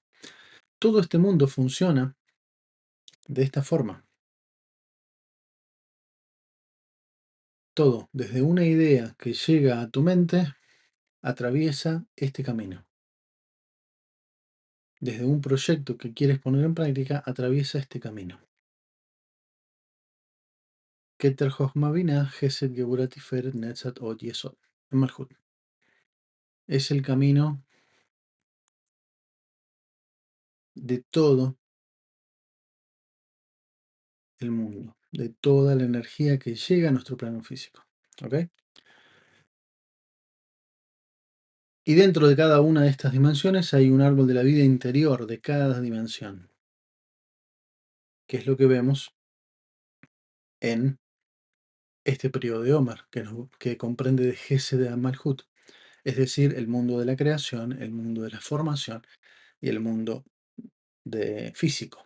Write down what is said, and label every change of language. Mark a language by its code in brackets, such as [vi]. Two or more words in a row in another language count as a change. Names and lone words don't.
[es] Todo este mundo funciona de esta forma. Todo, desde una idea que llega a tu mente, atraviesa este camino. Desde un proyecto que quieres poner en práctica, atraviesa este camino. Keter Chochma Binah, Gesed Geburah Tiferet Netzat Od Yesod. Malhut. Es el camino de todo el mundo, de toda la energía que llega a nuestro plano físico. ¿Ok? Y dentro de cada una de estas dimensiones hay un árbol de la vida interior de cada dimensión, que es lo que vemos en este periodo de Omer, que comprende de Gesed a Malhut, es decir, el mundo de la creación, el mundo de la formación y el mundo de físico.